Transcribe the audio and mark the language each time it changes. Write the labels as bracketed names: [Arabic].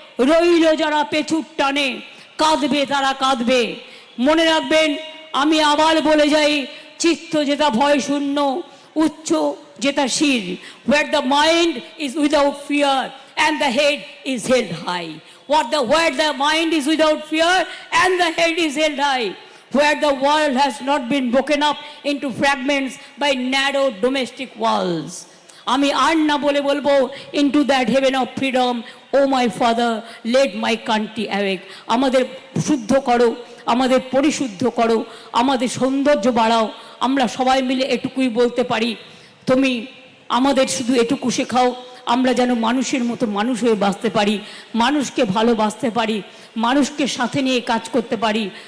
[Bangla] রইল যারা পেছুর টানে, কাঁদবে তারা কাঁদবে। মনে রাখবেন, আমি আবার বলে যাই, চিত্ত যেটা ভয় শূন্য, উচ্চ যেটা শির, [English] where the mind is without fear and the head is held high. Where the mind is without fear and the head is held high, where the world has not been broken up into fragments by narrow domestic walls. [Bangla] আমি আর না বলে বলবো, [English] into that heaven of freedom, oh my father, let my country awake. [Bangla] আমাদের শুদ্ধ করো, আমাদের পরিশুদ্ধ করো, আমাদের সৌন্দর্য বাড়াও। আমরা সবাই মিলে এটুকুই বলতে পারি, তুমি আমাদের শুধু এটুকু শেখাও, আমরা যেন মানুষের মতো মানুষ হয়ে বাঁচতে পারি, মানুষকে ভালোবাসতে পারি, মানুষকে সাথে নিয়ে কাজ করতে পারি।